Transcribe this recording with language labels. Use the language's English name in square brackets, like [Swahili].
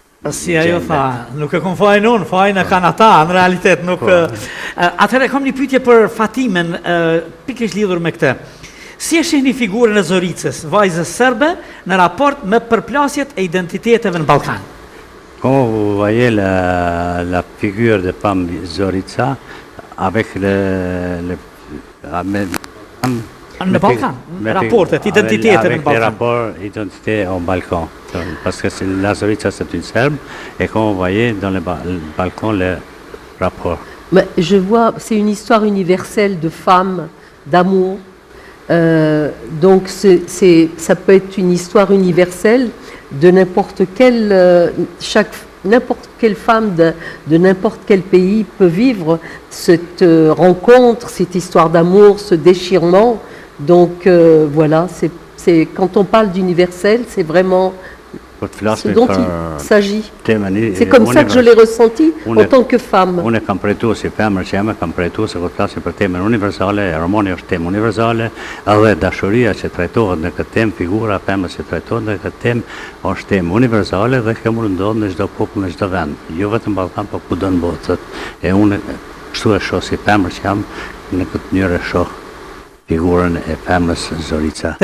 [Albanian] Si ajo tha, nuk e kom fajnë unë, fajnë e kanë ata, në realitet nuk... Atëherë kam një pyetje për Fatimen, pikërisht lidhur me këtë. Si e shihni figurën e Zoricës, vajzës serbe, në raport me përplasjet e identiteteve në Balkan? [French] Comment vous voyez la figure de femme Zorica avec [Albanian] Në Balkan, rapportet, identiteteve në [French] Balkan. Avec les Balkan. rapports identité au Balkan. Parce que la Zorica c'est une Serbe, et comment vous voyez dans le Balkan les rapports? Mais je vois, c'est une histoire universelle de femmes, d'amour. Donc ça peut être une histoire universelle de n'importe quelle femme de n'importe quel pays peut vivre cette rencontre, cette histoire d'amour, ce déchirement. Donc voilà, c'est quand on parle d'universel, c'est vraiment ce dont il s'agit. C'est comme ça que je l'ai ressenti en tant que femme. [Albanian] Unë kam përjetuar si femër që jam, kam përjetuar se kur flasim për temën universale, romani është temë universale, edhe dashuria që trajtohet në këtë temë, figura e femrës që trajtohet në këtë temë, është temë universale dhe kjo mund ndodh në çdo popull, në çdo vend, jo vetëm Ballkan, por kudo në botë. E unë kështu e shoh si femër që jam, në këtë mënyrë e shoh figurën e femrës Zorica.